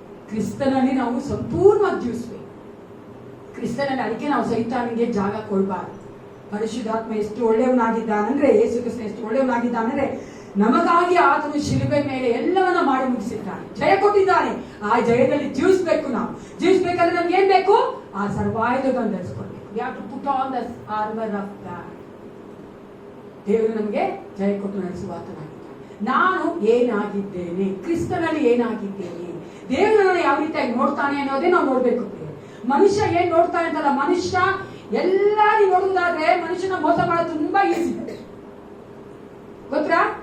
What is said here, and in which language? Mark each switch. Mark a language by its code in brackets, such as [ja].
[kn] ಕ್ರಿಸ್ತನಲ್ಲಿ ನಾವು ಸಂಪೂರ್ಣವಾಗಿ ಜೀವಿಸ್ಬೇಕು. ಕ್ರಿಸ್ತನಲ್ಲಿ ಅದಕ್ಕೆ ನಾವು ಸೈತಾನಿಗೆ ಜಾಗ ಕೊಡಬಾರ್ದು. ಪರಿಶುದ್ಧಾತ್ಮ ಎಷ್ಟು ಒಳ್ಳೆಯವನಾಗಿದ್ದಾನಂದ್ರೆ, ಯೇಸು ಕ್ರಿಸ್ತ ಎಷ್ಟು ಒಳ್ಳೆಯವನಾಗಿದ್ದಾನಂದ್ರೆ, ನಮಗಾಗಿ ಆತನು ಶಿಲುಬೆ ಮೇಲೆ ಎಲ್ಲವನ್ನ ಮಾಡಿ ಮುಗಿಸಿದ್ದಾನೆ, ಜಯ ಕೊಟ್ಟಿದ್ದಾನೆ. ಆ ಜಯದಲ್ಲಿ ಜೀವಿಸ್ಬೇಕು. ನಾವು ಜೀವಿಸ್ಬೇಕಂದ್ರೆ ನಮ್ಗೆ ಏನ್ ಬೇಕು? ಆ ಸರ್ವಾಯುಧಗಳನ್ನು ಧರಿಸ್ಕೊಳ್ಬೇಕು. [en] We have to put on the armor of God. [kn] ದೇವರು ನಮಗೆ ಜಯ ಕೊಟ್ಟು ನಡೆಸುವ ಆತನಾಗಿದ್ದಾನೆ. ನಾನು ಏನಾಗಿದ್ದೇನೆ, ಕ್ರಿಸ್ತನಲ್ಲಿ ಏನಾಗಿದ್ದೇನೆ, ದೇವರು ನನ್ನ ಯಾವ ರೀತಿಯಾಗಿ ನೋಡ್ತಾನೆ ಅನ್ನೋದೇ ನಾವು ನೋಡ್ಬೇಕು. ಮನುಷ್ಯ ಏನ್ ನೋಡ್ತಾನೆ ಅಂತಲ್ಲ, ಮನುಷ್ಯ ಎಲ್ಲ ನೀವು ನೋಡುವುದಾದ್ರೆ ಮನುಷ್ಯನ ಮೋಸ ಮಾಡೋದು ತುಂಬಾ ಈಸಿ. ಗೊತ್ತಾ?